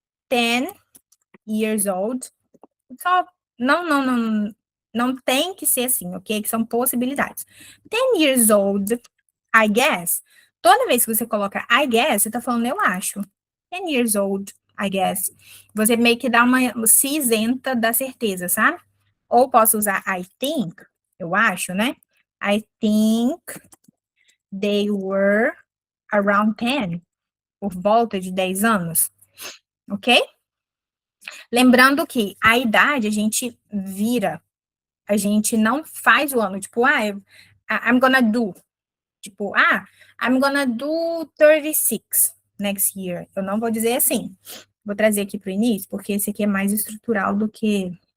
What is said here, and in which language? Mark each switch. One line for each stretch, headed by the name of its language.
English: 10 years old.
Portuguese: Só, não tem que ser assim, ok? Que são possibilidades.
English: 10 years old, I guess.
Portuguese: Toda vez que você coloca
English: I guess,
Portuguese: você tá falando eu acho.
English: 10 years old, I guess.
Portuguese: Você meio que dá uma se isenta da certeza, sabe? Ou posso usar
English: I think,
Portuguese: eu acho, né?
English: I think they were around 10,
Portuguese: por volta de 10 anos, ok? Lembrando que a idade a gente vira, a gente não faz o ano, tipo,
English: I'm gonna do,
Portuguese: tipo,
English: I'm gonna do 36 next year.
Portuguese: Eu não vou dizer assim. Vou trazer aqui para o início, porque esse aqui é mais estrutural do que.